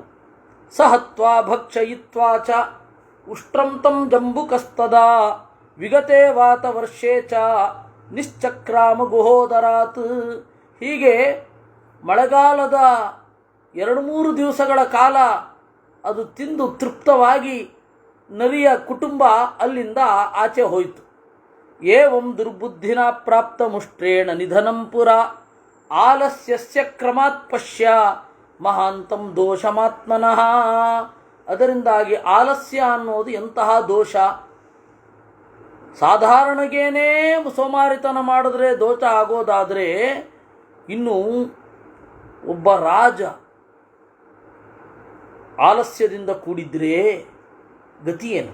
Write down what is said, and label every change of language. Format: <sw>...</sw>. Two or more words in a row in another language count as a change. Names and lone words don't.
<sa>ಸಹತ್ವಾ ಭಕ್ಷಯಿತ್ವಾ ಚ ಉಷ್ಟ್ರಂ ತಂ ಜಂಬುಕಸ್ತದಾ ವಿಗತೆ ವಾತ ವರ್ಷೇ ಚ ನಿಶ್ಚಕ್ರಾಮ ಗುಹೋದರಾತ್.</sa> <kn>ಹೀಗೆ ಮಳೆಗಾಲದ 2-3 ದಿವಸಗಳ ಕಾಲ ಅದು ತಿಂದು ತೃಪ್ತವಾಗಿ ನರಿಯ ಕುಟುಂಬ ಅಲ್ಲಿಂದ ಆಚೆ ಹೋಯಿತು.</kn> <sa>ಏವಂ ದುರ್ಬುದ್ಧಿನ ಪ್ರಾಪ್ತ ಮುಷ್ಟ್ರೇಣ ನಿಧನಂ ಪುರ ಆಲಸ್ಯಸ್ಯ ಕ್ರಮಾತ್ ಪಶ್ಯ ಮಹಾಂತಂ ದೋಷಮಾತ್ಮನಃ.</sa> <kn>ಅದರಿಂದಾಗಿ ಆಲಸ್ಯ ಅನ್ನೋದು ಎಂತಹ ದೋಷ. ಸಾಧಾರಣಗೇನೇ ಸೋಮಾರಿತನ ಮಾಡಿದ್ರೆ ದೋಷ ಆಗೋದಾದರೆ, ಇನ್ನು ಒಬ್ಬ ರಾಜ ಆಲಸ್ಯದಿಂದ ಕೂಡಿದ್ರೆ ಗತಿ ಏನು?</kn>